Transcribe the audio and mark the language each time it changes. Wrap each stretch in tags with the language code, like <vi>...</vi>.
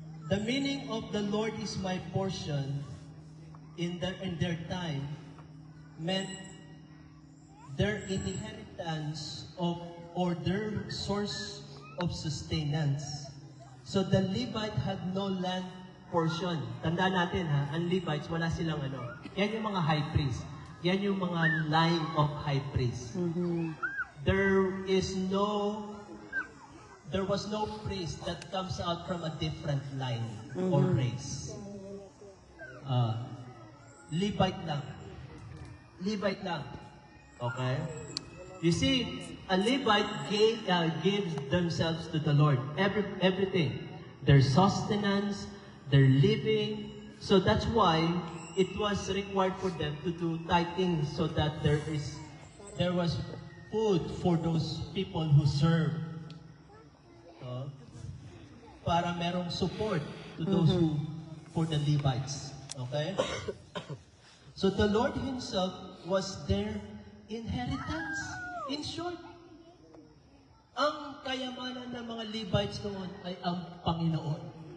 <en>The meaning of the Lord is my portion in their time meant their inheritance of or their source of sustenance. So the Levite had no land portion.</en> <tl>Tandaan natin ha, ang Levites wala silang ano. Yan yung mga high priest. Yan yung mga line of high priest.</tl> <en>There was no priest that comes out from a different line or race.</en> <tl>Levite lang. Levite lang. Okay?</tl> <en>You see, a Levite gives themselves to the Lord. Everything. Their sustenance, their living. So that's why it was required for them to do tithing so that there was food for those people who serve. Para merong support to those for the Levites. Okay? So the Lord Himself was their inheritance. In short, ang</en> <tl>kayamanan ng mga Levites noon ay ang Panginoon.</tl>